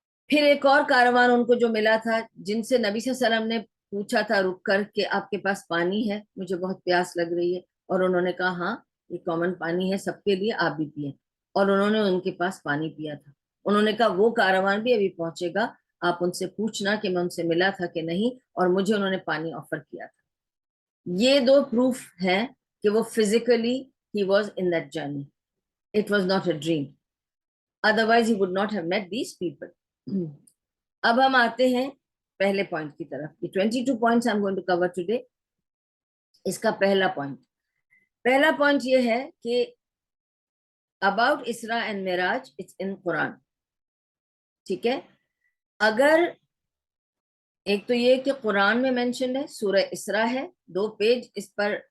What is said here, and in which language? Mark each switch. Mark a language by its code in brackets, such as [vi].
[ur] پھر ایک اور کاروان ان کو جو ملا تھا, جن سے نبی صلی اللہ علیہ وسلم نے پوچھا تھا رک کر کہ آپ کے پاس پانی ہے, مجھے بہت پیاس لگ رہی ہے, اور انہوں نے کہا ہاں یہ کامن پانی ہے سب کے لیے, آپ بھی پئیں, اور انہوں نے ان کے پاس پانی پیا تھا. انہوں نے کہا وہ کاروان بھی ابھی پہنچے گا, آپ ان سے پوچھنا کہ میں ان سے ملا تھا کہ نہیں, اور مجھے انہوں نے پانی آفر کیا تھا. یہ دو پروف ہیں کہ وہ physically [en] he was in that journey. It was not a dream. Otherwise he would not have met these people. [ur] اب ہم آتے ہیں پہلے پوائنٹ کی طرف. یہ [en] 22 points I'm going to cover today. [ur] اس کا پہلا پوائنٹ یہ ہے کہ [en] about Isra and Miraj, it's in Quran. [ur] ٹھیک ہے, اگر ایک تو یہ کہ قرآن میں مینشن ہے, سورہ اسراء ہے, 2 پیج اس پر